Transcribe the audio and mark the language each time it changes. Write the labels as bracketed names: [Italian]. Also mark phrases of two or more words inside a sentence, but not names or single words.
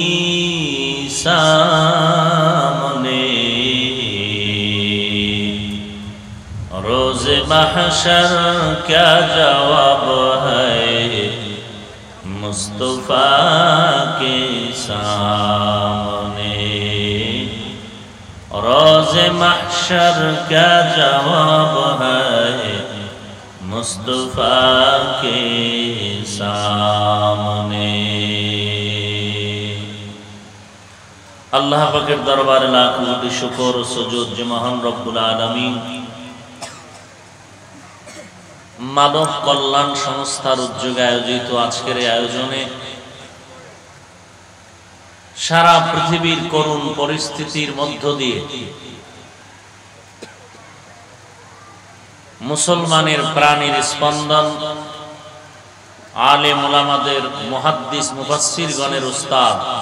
[Urdu] سامنے، روز محشر کیا جواب ہے مصطفیٰ کے سامنے، روز محشر کیا جواب ہے مصطفیٰ کے سامنے۔ [Bangla] আল্লাহ পাকের দরবারে লাখ কোটি শুকর ও সুজুদ যে মহান [Arabic] رب العالمين [Bangla] মানব কল্যাণ সংস্থার উদ্যোগে আয়োজিত আজকের এই আয়োজনে সারা পৃথিবীর করুণ পরিস্থিতির মধ্য দিয়ে মুসলমানের প্রাণের স্পন্দন, আলেম ওলামাদের, মুহাদ্দিস মুফাসসিরগণের উস্তাদ